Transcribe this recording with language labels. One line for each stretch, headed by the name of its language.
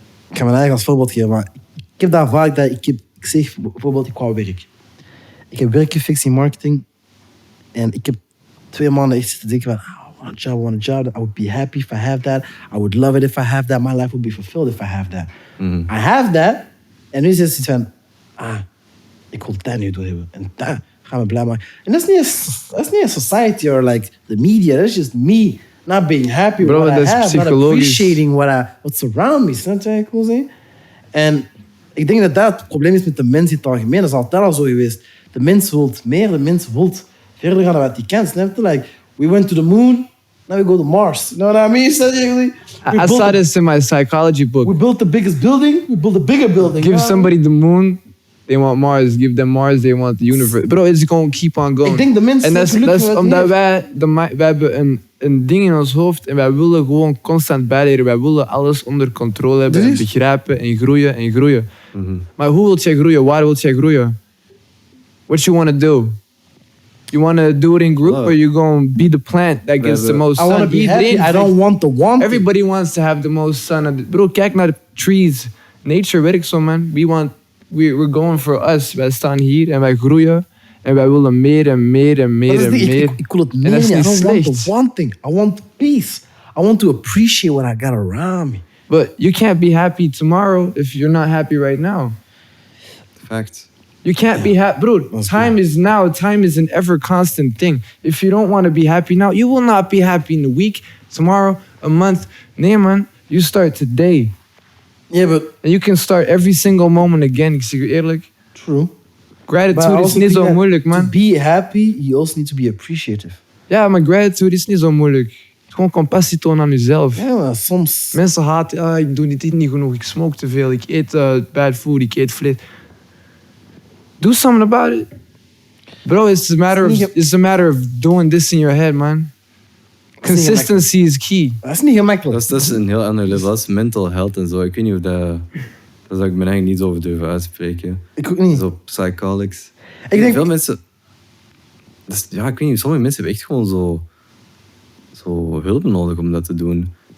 Dutch: Ik ga mijn eigen als voorbeeld geven, maar Ik heb daar vaak dat ik zeg bijvoorbeeld, ik wou werk. Ik heb werk gefixt in marketing. En ik heb 2 maanden echt zitten denken van,
English: I want a job. I would be happy if I have that. I would love it if I have that. My life would be fulfilled if I have that. I have that.
Dutch: En nu is het zoiets van, ik wil dat nu doen. En dat gaat me blij maken. En dat is niet een
English: society or like the media. That's just me not being happy with what I have. Not appreciating what's around me.
Dutch: Snap je wat ik wil zeggen? En ik denk dat het probleem is met de mens in het algemeen. Dat is altijd al zo geweest. De mens wil meer, de mens wil verder gaan dan wat hij kan. Snap je?
English: Like, we went to the moon, now we go to Mars. You know what I mean? I saw this in my psychology book. We built the biggest building, we built a bigger building. Give somebody the moon, they want Mars. Give them Mars, they want the universe. Bro, it's going to keep on going.
Dutch: Ik denk de mensen... En dat is omdat wij hebben een ding in ons hoofd en wij willen gewoon constant bijleren. Wij willen alles onder controle hebben en begrijpen en groeien en groeien. Maar hoe wilt jij groeien? Waar wilt jij groeien?
English: What you want to do? You want to do it in group or you going to be the plant that gets the most sun? I want to be happy. I don't want to want Everybody wants to have the most sun.
Dutch: Bro, kijk naar de trees. Nature werkt zo, man.
English: We're going for us.
Dutch: Wij staan hier en wij groeien. En wij willen meer en meer en meer en meer. Ik wil het meer.
English: I don't want the wanting. I want peace. I want to appreciate what I got around me. But you can't be happy tomorrow if you're not happy right now. Fact. You can't be happy. Bro, time is now. Time is an ever constant thing. If you don't want to be happy now, you will not be happy in a week, tomorrow, a month. Nee, man. You start today. Yeah, but... And you can start every single moment again.
Dutch: Ik zeg je eerlijk.
English: True.
Dutch: Gratitude is niet zo moeilijk, man.
English: To be happy, you also need to be appreciative.
Dutch: Ja, maar gratitude is niet zo moeilijk. Het is gewoon compassie tonen aan jezelf. Ja, maar soms... Mensen haten, ik doe dit niet genoeg, ik smoke te veel, ik eet bad food, ik eet vlees.
English: Do something about it. Bro, it's a matter of doing this in your head, man. Consistency is key.
Dutch: Dat is niet gemakkelijk. Dat is een heel ander level. Dat is mental health en zo. Ik weet niet of dat... Daar zou ik me eigenlijk niet over durven uitspreken. Ik ook niet. Zo psychologisch. Ik denk... Veel mensen... Dus, ja, ik weet niet. Sommige mensen hebben echt gewoon zo hulp nodig om dat te doen.